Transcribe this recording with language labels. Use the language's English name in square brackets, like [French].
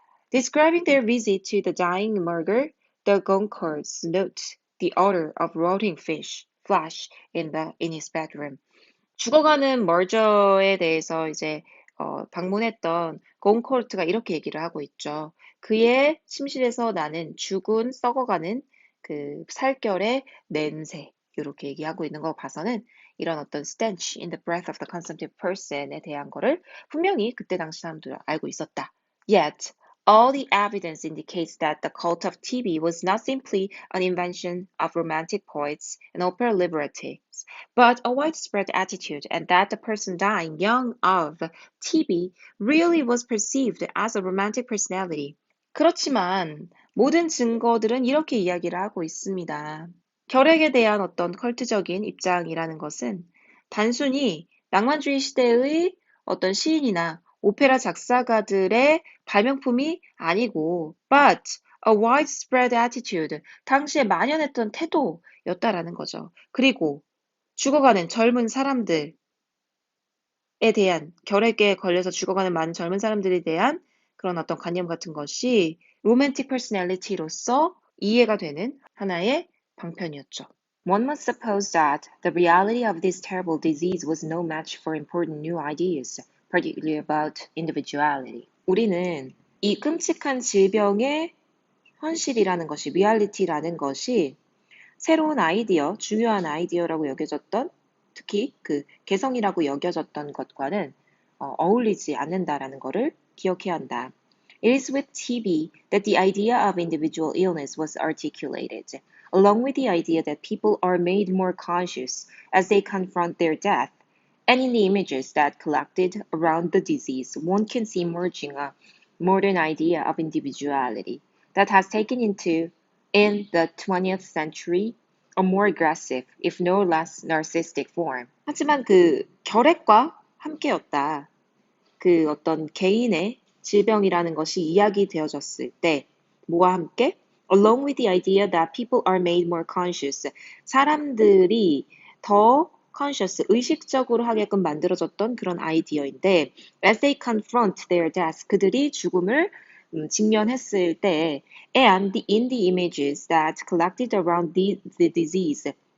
[English] Describing their visit to the dying murder, the Goncourts note the odor of rotting flesh in his bedroom. [Korean] 죽어가는 머저에 대해서 이제 방문했던 곤코르트가 이렇게 얘기를 하고 있죠. 그의 침실에서 나는 죽은 썩어가는 그 살결의 냄새 이렇게 얘기하고 있는 거 봐서는 이런 어떤 [English] stench in the breath of the consumptive person [Korean] 에 대한 거를 분명히 그때 당시 사람들 알고 있었다. [English] Yet, all the evidence indicates that the cult of TB was not simply an invention of romantic poets and opera librettists, but a widespread attitude, and that the person dying young of TB really was perceived as a romantic personality. [Korean] 그렇지만 모든 증거들은 이렇게 이야기를 하고 있습니다. 결핵에 대한 어떤 컬트적인 입장이라는 것은 단순히 낭만주의 시대의 어떤 시인이나 오페라 작사가들의 발명품이 아니고 [English] but a widespread attitude, [Korean] 당시에 만연했던 태도였다라는 거죠. 그리고 죽어가는 젊은 사람들에 대한 결핵에 걸려서 죽어가는 많은 젊은 사람들에 대한 그런 어떤 관념 같은 것이 로맨틱 퍼스널리티로서 이해가 되는 하나의 방편이었죠. [English] One must suppose that the reality of this terrible disease was no match for important new ideas, particularly about individuality. [Korean] 우리는 이 끔찍한 질병의 현실이라는 것이, 리얼리티라는 것이 새로운 아이디어, 중요한 아이디어라고 여겨졌던, 특히 그 개성이라고 여겨졌던 것과는 어울리지 않는다라는 것을 기억해야 한다. [English] It is with TB that the idea of individual illness was articulated, along with the idea that people are made more conscious as they confront their death. And in the images that collected around the disease, one can see emerging a modern idea of individuality that has taken into, in the 20th century, a more aggressive, if no less narcissistic form. [Korean] 하지만 그 결핵과 함께였다. 그 어떤 개인의 질병이라는 것이 이야기되어졌을 때 뭐와 함께? [English] Along with the idea that people are made more conscious. [Korean] 사람들이 더 conscious, 의식적으로 하게끔 만들어졌던 그런 아이디어인데 [English] as they confront their death, [Korean] 그들이 죽음을 직면했을 때 [English] and in the images that collected around the disease,